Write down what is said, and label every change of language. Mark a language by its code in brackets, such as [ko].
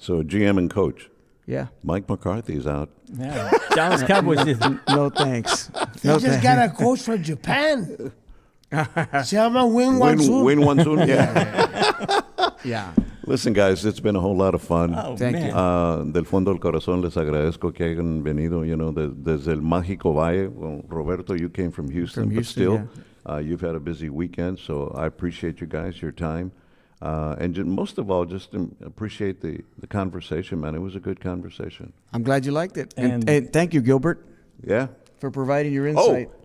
[en] So GM and coach. Yeah. Mike McCarthy's out. Yeah. Dallas Cowboys is no thanks. They just got a coach from Japan. [es] Se llama Win [en] Win. Yeah. Yeah. Listen, guys, it's been a whole lot of fun. Thank you. [es] Del fondo del corazón les agradezco que hayan venido, desde el mágico valle. [en] Well, Roberto, you came from Houston, but still, you've had a busy weekend, so I appreciate you guys, your time. And most of all, just appreciate the conversation, man. It was a good conversation. I'm glad you liked it. And thank you, Gilbert. Yeah. For providing your insight.